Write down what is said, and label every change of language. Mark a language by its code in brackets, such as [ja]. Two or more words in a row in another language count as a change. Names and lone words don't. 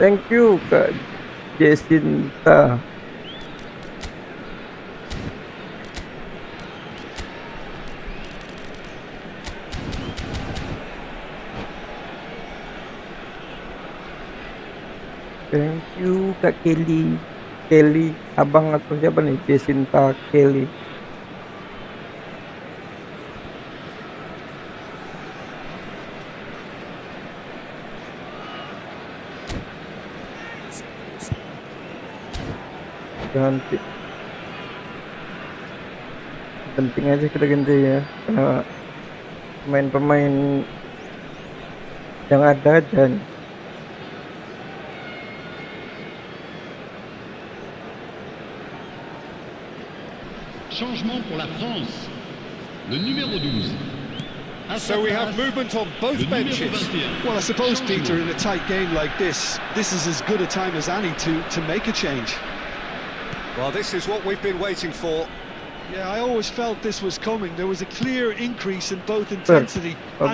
[en] Thank you Kak Jacinta. Thank you Kak Kelly. [id] Kelly, abang atau siapa nih? Jacinta Kelly. Ganti. Penting aja kita ganti ya. Karena pemain-pemain yang ada aja nih. [fr] Changement pour la France. Le numéro 12. [en] So we have movement on both benches. Well, I suppose, Peter, in a tight game like this is as good a time as any to make a change. Well, this is what we've been waiting for. Yeah, I always felt this was coming. There was a clear increase in both intensity and